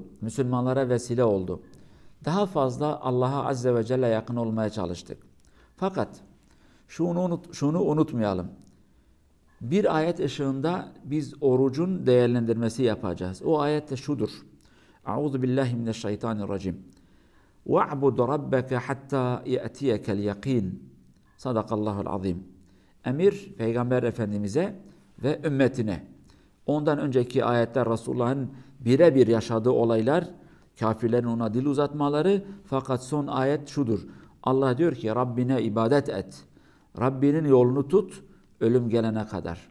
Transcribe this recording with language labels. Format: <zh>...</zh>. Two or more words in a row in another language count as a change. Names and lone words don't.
<tr>Müslümanlara vesile oldu. Daha fazla Allah'a</tr> <ar>عز وجل</ar> <tr>yakın olmaya çalıştık. Fakat şunu unutmayalım. Bir ayet ışığında biz orucun değerlendirmesi yapacağız. O ayet de şudur.</tr> <ar>أعوذ بالله من الشيطان الرجيم. وَاعْبُدْ رَبَّكَ حَتَّى يَأْتِيَكَ الْيَقِينَ. صدق الله العظيم.</ar> <tr>Emir Peygamber Efendimiz'e ve ümmetine. Ondan önceki ayetler Resulullah'ın birebir yaşadığı olaylar, kafirlerin ona dil uzatmaları, fakat son ayet şudur. Allah diyor ki Rabbine ibadet et. Rabbinin yolunu tut ölüm gelene kadar.</tr>